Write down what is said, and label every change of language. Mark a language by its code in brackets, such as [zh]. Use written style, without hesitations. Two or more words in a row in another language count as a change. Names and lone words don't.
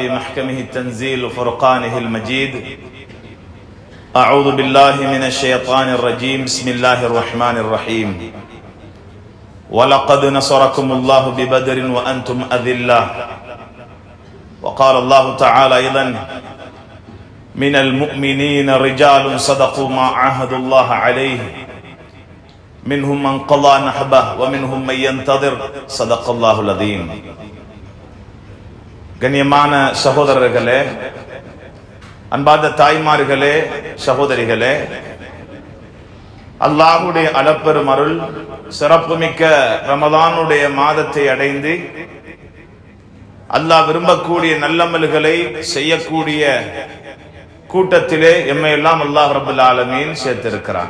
[ar] محكمه التنزيل وفرقانه المجيد أعوذ بالله من الشيطان الرجيم بسم الله الرحمن الرحيم وَلَقَدْ نَصَرَكُمُ اللَّهُ بِبَدْرٍ وَأَنْتُمْ أَذِلَّةٌ وقال الله تعالى أيضا من المؤمنين رجال صدقوا ما عاهدوا الله عليه منهم من قضى نحبه ومنهم من ينتظر صدق الله العظيم. [ta] கண்ணியமான சகோதரர்களே, அன்பார்ந்த தாய்மார்களே, சகோதரிகளே, அல்லாஹ்வுடைய அளப்பெரும் அருள் சிறப்புமிக்க ரமதானுடைய மாதத்தை அடைந்து அல்லாஹ் விரும்பக்கூடிய நல்லமல்களை செய்யக்கூடிய கூட்டத்திலே எம்மை எல்லாம் அல்லாஹ் [ar] رب العالمين [ta] சேர்த்திருக்கிறான்.